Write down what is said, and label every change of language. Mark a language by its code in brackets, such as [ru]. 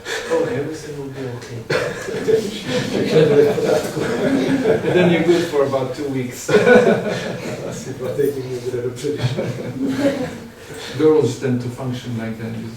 [en] Oh, everything will be okay. And then you're good for about 2 weeks. [cs] Asi 2 týdny mě bude dobře, když... [en] Girls tend to function like that.